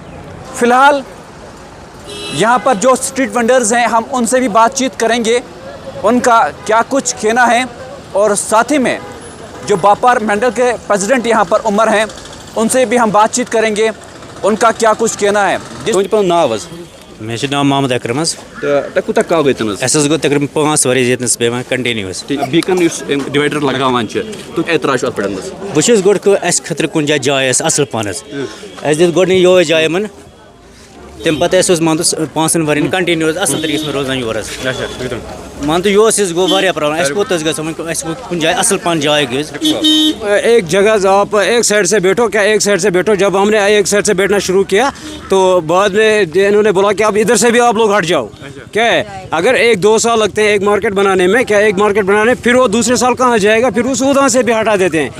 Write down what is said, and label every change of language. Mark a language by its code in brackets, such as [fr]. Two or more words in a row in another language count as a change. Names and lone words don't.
[ur] فی الحال یہاں پر جو [en] street vendors [ur] ہیں ہم ان سے بھی بات چیت کریں گے, ان کا کیا کچھ کہنا ہے, اور ساتھ ہی میں جو باپار منڈل کے پریزیڈنٹ یہاں پر عمر ہیں ان سے بھی ہم بات چیت کریں گے, ان کا کیا کچھ کہنا ہے. [ks] ناو مے ناو محمد اکرم تۄہہِ کوٗتاہ کال گٔے تٔمِس اس گو تقریباً 5 ؤری ییٚتنس پیوان کنٹِنیوس. بیکن یُس ڈِوایڈر لگاوان چھِ تُہۍ اعتراض چھُ اَتھ پٮ۪ٹھ حظ؟ بہٕ چھُس گۄڈٕ کہ اَسہِ خٲطرٕ کُنہِ جایہِ جاے ٲس اَصٕل پَہَن اَسہِ دِژ گۄڈٕنی یوٚہَے جاے یِمَن, تَمہِ پَتہٕ اَسہِ اوس مان تہٕ 5 ؤرۍیَن کنٹِنیوس اَصٕل طریٖقَس منٛز روزان یورٕ حظ. مان تو یہس حظ گو واریاہ پرابلم. اَسہِ کوٚت حظ گژھو, اَسہِ کُنہِ جایہِ اَصٕل پَہَن جاے گٔژھ. [ur] ایک جگہ آپ ایک سائڈ سے بیٹھو, کیا ایک سائڈ سے بیٹھو. جب ہم نے ایک سائڈ سے بیٹھنا شروع کیا تو بعد میں انہوں نے بولا کہ اب ادھر سے بھی آپ لوگ ہٹ جاؤ. کیا ہے, اگر 1-2 سال لگتے ہیں ایک مارکیٹ بنانے میں, کیا ایک مارکیٹ بنانے پھر وہ دوسرے سال کہاں جائے گا, پھر اس وہاں سے بھی ہٹا دیتے ہیں.